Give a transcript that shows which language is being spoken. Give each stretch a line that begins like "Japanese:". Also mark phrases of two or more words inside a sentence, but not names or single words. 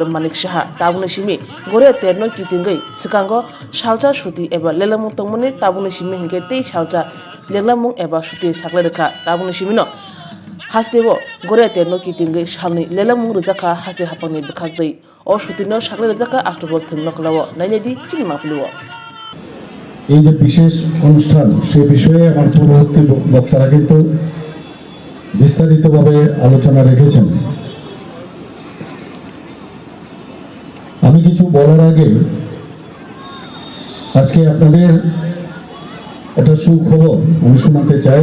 Kok Borok: Manik Shaha tabuni shimi Goria terno kitingai sikango salcha shuti eba lelamung tongmuni tabuni shimi hingke tei salcha lelamung eba shuti sakla rekha tabuni shimino hastewo Goria terno kitingai salni lelamung rujaka haste hapangni bekhakdei o shutino sakla rujaka astrobol thunglokhlawo nainedi chingmapluwo
Bangla: এই যে বিশেষ অনুষ্ঠান সেই বিষয়ে আমার পূর্ববর্তী বক্তারা কিন্তু বিস্তারিতভাবে আলোচনা রেখেছেন। আমি কিছু বলার আগে আজকে আপনাদের একটা সুখবর আমি শোনাতে চাই